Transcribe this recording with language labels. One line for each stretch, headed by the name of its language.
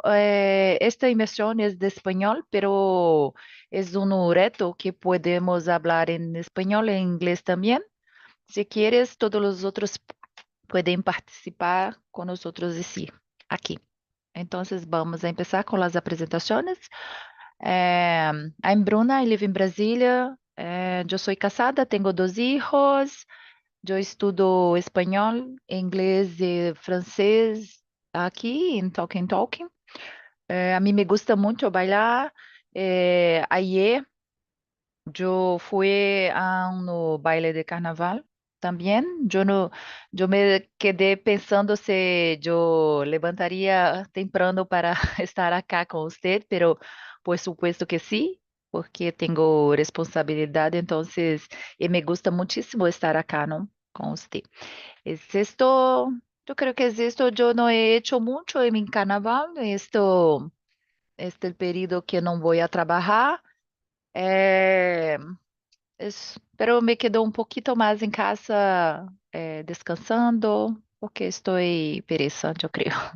Spanish: Esta inmersión es de español, pero es un reto que podemos hablar en español e inglés también. Si quieres, todos los otros pueden participar con nosotros y sí, aquí. Entonces vamos a empezar con las presentaciones.
English: I'm Bruna, I live in Brasília.
Portuguese: Eu sou casada, tenho 2 hijos. Eu estudo espanhol, inglês e francês aqui em Talking. A mim
Spanish: me gusta
Portuguese: muito bailar. Ayer eu fui a um baile de carnaval também. Eu me quedei pensando se eu levantaria temprano para estar acá com você,
Spanish: pero por supuesto
Portuguese: que sim, porque tenho responsabilidade, então e me gusta muitíssimo estar acá, não? Com você.
Spanish: Es esto, yo creo que es esto, yo no he hecho mucho en mi carnaval, este el periodo que no voy a trabajar, eh, pero me quedo un poquito más en casa descansando, porque estoy pereza, yo creo.